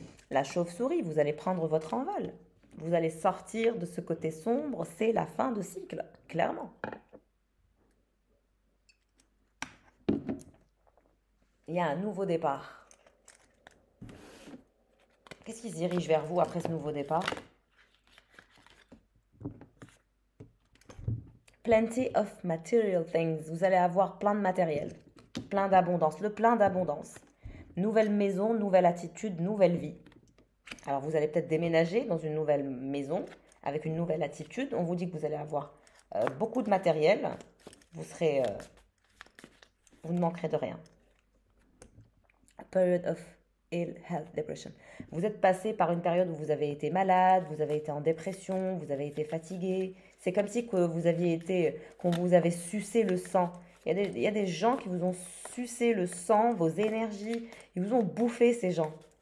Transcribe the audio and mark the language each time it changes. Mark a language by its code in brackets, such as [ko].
[fr] La chauve-souris, vous allez prendre votre envol. Vous allez sortir de ce côté sombre, c'est la fin de cycle, clairement. Il y a un nouveau départ. Qu'est-ce qui se dirige vers vous après ce nouveau départ? [en] Plenty of material things. [fr] Vous allez avoir plein de matériel, plein d'abondance, le plein d'abondance. Nouvelle maison, nouvelle attitude, nouvelle vie. Alors vous allez peut-être déménager dans une nouvelle maison avec une nouvelle attitude. On vous dit que vous allez avoir beaucoup de matériel. Vous ne manquerez de rien. [en] A period of ill health depression. [fr] Vous êtes passé par une période où vous avez été malade, vous avez été en dépression, vous avez été fatigué. C'est comme si que vous aviez été, qu'on vous avait sucé le sang. Il y a des gens qui vous ont sucé le sang, vos énergies. Ils vous ont bouffé, ces gens.